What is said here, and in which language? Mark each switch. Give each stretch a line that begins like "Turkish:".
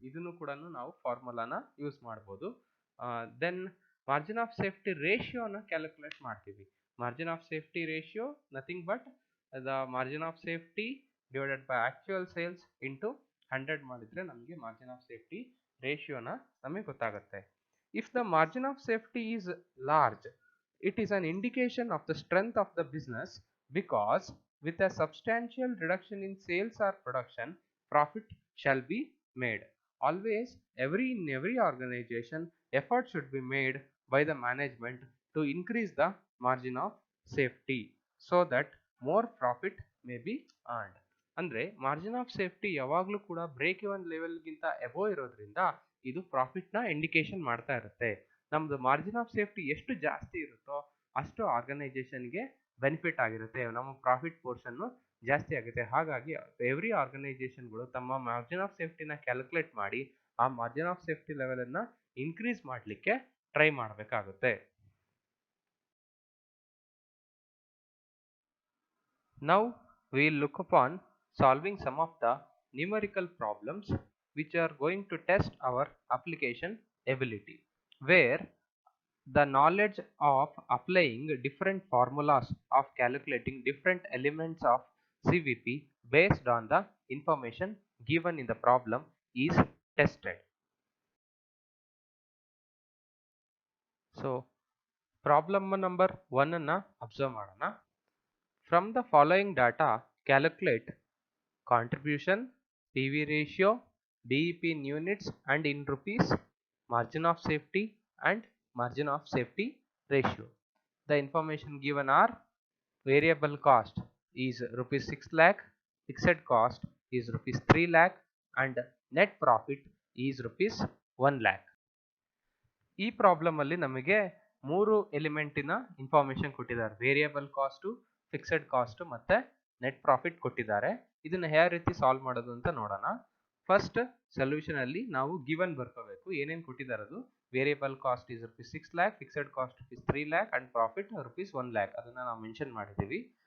Kannada: ಇದನ್ನು ಕೂಡ ನಾವು ಫಾರ್ಮುಲಾನ ಯೂಸ್ ಮಾಡ್ಬೋದು. Then margin of safety ರೇಷಿಯೋನ calculate ಮಾಡ್ತೀವಿ.
English: margin of safety ratio nothing but the margin of safety divided by actual sales into 100
Kannada: ಮಾಡಿದ್ರೆ ನಮಗೆ ಮಾರ್ಜಿನ್ ಆಫ್ ಸೇಫ್ಟಿ ರೇಷಿಯೋನ ನಮಗೆ ಗೊತ್ತಾಗುತ್ತೆ.
English: If the margin of safety is large, it is an indication of the strength of the business, because with a substantial reduction in sales or production, profit shall be made. Always, in every organization, effort should be made by the management to increase the margin of safety so that more profit may be earned.
Kannada: ಅಂದ್ರೆ margin of safety ಯಾವಾಗಲೂ ಕೂಡ break even ಲೆವೆಲ್ಗಿಂತ above ಇರೋದ್ರಿಂದ ಇದು ಪ್ರಾಫಿಟ್ನ indication ಮಾಡ್ತಾ ಇರುತ್ತೆ. ನಮ್ದು margin of safety ಎಷ್ಟು ಜಾಸ್ತಿ ಇರುತ್ತೋ ಅಷ್ಟು ಆರ್ಗನೈಸೇಷನ್ಗೆ ಬೆನಿಫಿಟ್ ಆಗಿರುತ್ತೆ, ನಮ್ಮ ಪ್ರಾಫಿಟ್ ಪೋರ್ಷನ್ ಜಾಸ್ತಿ ಆಗುತ್ತೆ. ಹಾಗಾಗಿ ಎವ್ರಿ ಆರ್ಗನೈಸೇಷನ್ಗಳು ತಮ್ಮ ಮಾರ್ಜಿನ್ ಆಫ್ ಸೇಫ್ಟಿನ ಕ್ಯಾಲ್ಕುಲೇಟ್ ಮಾಡಿ ಆ ಮಾರ್ಜಿನ್ ಆಫ್ ಸೇಫ್ಟಿ ಲೆವೆಲ್ ಅನ್ನ ಇನ್ಕ್ರೀಸ್ ಮಾಡಲಿಕ್ಕೆ ಟ್ರೈ ಮಾಡಬೇಕಾಗುತ್ತೆ.
English: Now we will look upon solving some of the numerical problems which are going to test our application ability, where the knowledge of applying different formulas of calculating different elements of CVP based on the information given in the problem is tested. So problem number 1
Kannada: ಅನ್ನು
English: observe ಮಾಡೋಣ. From the following data, calculate contribution, PV ratio, BEP in units and in rupees, margin of safety and margin of safety ratio. The information given are variable cost is rupees 6 lakh, fixed cost is rupees 3 lakh and net profit is rupees 1 lakh.
Kannada: ಈ problem ಅಲ್ಲಿ ನಮಗೆ 3 ಎಲಿಮೆಂಟಿನ information ಕೊಟ್ಟಿದ್ದಾರೆ. Variable cost, fixed cost ಮತ್ತೆ net profit ಕೊಟ್ಟಿದ್ದಾರೆ. ಇದನ್ನ ಯಾವ ರೀತಿ solve ಮಾಡೋದು ಅಂತ ನೋಡೋಣ. ಫಸ್ಟ್ ಸೊಲ್ಯೂಷನ್ ಅಲ್ಲಿ ನಾವು ಗಿವನ್ ಬರ್ಕೋಬೇಕು. ಏನೇನು ಕೊಟ್ಟಿದ್ದಾರೆ ಅದು variable cost is rupees 6 lakh, fixed cost rupees 3 lakh and profit rupees 1 lakh ಅದನ್ನ ನಾವು ಮೆನ್ಷನ್ ಮಾಡಿದೀವಿ.